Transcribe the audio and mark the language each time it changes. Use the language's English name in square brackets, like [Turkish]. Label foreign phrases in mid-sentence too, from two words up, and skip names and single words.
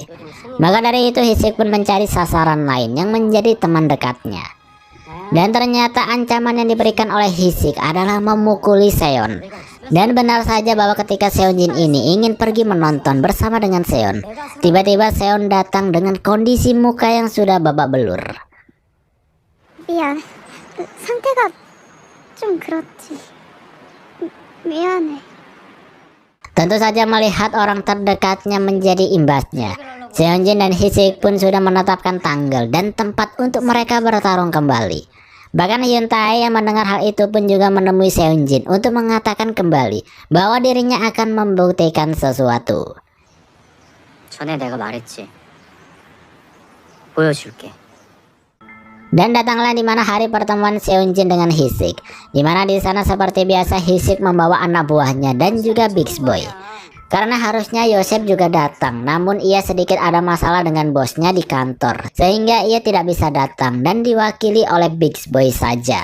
[Indonesian] Maka dari itu Hisik pun mencari sasaran lain yang menjadi teman dekatnya. Dan ternyata ancaman yang diberikan oleh Hisik adalah memukuli Seon. Dan benar saja bahwa ketika Seonjin ini ingin pergi menonton bersama dengan Seon, tiba-tiba Seon datang dengan kondisi muka yang sudah babak belur. [Korean] 미안. 상태가 좀 그렇지. 미안해. [Indonesian] Tentu saja melihat orang terdekatnya menjadi imbasnya, Seonjin dan Hisik pun sudah menetapkan tanggal dan tempat untuk mereka bertarung kembali. Bahkan Hyun Tae yang mendengar hal itu pun juga menemui Seonjin untuk mengatakan kembali bahwa dirinya akan membuktikan sesuatu. [Korean] 전에 내가 말했지. 보여줄게. [Indonesian] Dan datanglah di mana hari pertemuan Seonjin dengan Hisik, di mana di sana seperti biasa Hisik membawa anak buahnya dan juga Big Boy. Karena harusnya Yosef juga datang, namun ia sedikit ada masalah dengan bosnya di kantor, sehingga ia tidak bisa datang dan diwakili oleh Big Boy saja.